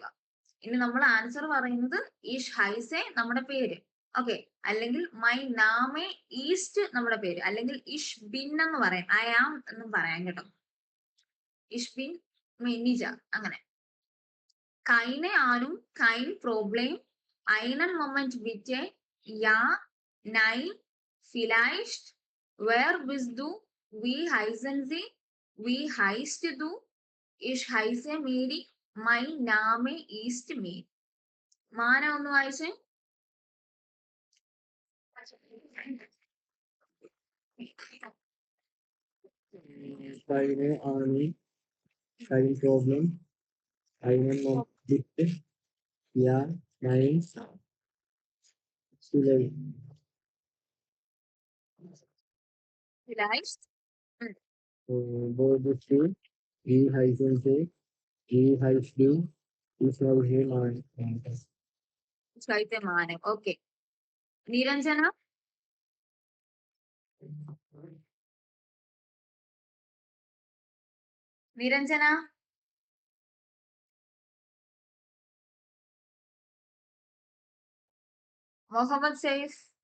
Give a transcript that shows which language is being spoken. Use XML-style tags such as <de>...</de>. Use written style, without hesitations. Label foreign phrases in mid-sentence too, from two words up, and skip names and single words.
<ml>ഇനി നമ്മൾ ആൻസർ പറയുന്നത്</ml> <de>ich heiße</de> <ml>നമ്മുടെ പേര്, ഓക്കെ, അല്ലെങ്കിൽ</ml> <de>mein Name ist</de> <ml>നമ്മുടെ പേര്, അല്ലെങ്കിൽ</ml> <de>ich bin</de> <ml>എന്ന് പറയാം,</ml> <en>I am</en> <ml>എന്നും പറയാം കേട്ടോ.</ml> <de>ich bin</de> <ml>നിജ, അങ്ങനെ.</ml> <de>keine Ahnung, kein Problem, einen Moment bitte, ja, nein, vielleicht, wer bist du, wie heißen sie, wie heißt du, ich heiße Mary, mein Name ist Mary.</de> <ml>മാന ഒന്ന് വായിച്ചേ.</ml> <de>keine Ahnung, kein Problem, einen Moment bitte, ja, nein, vielleicht. Vielleicht. Wo bist du? Wie heißen sie? Wie heißt du? Ich habe hier mein.</de> <ml>ശൈത്യ മാനം. ഓക്കെ, നിരഞ്ജന. നിരഞ്ജന, മുഹമ്മദ് സൈഫ്.</ml>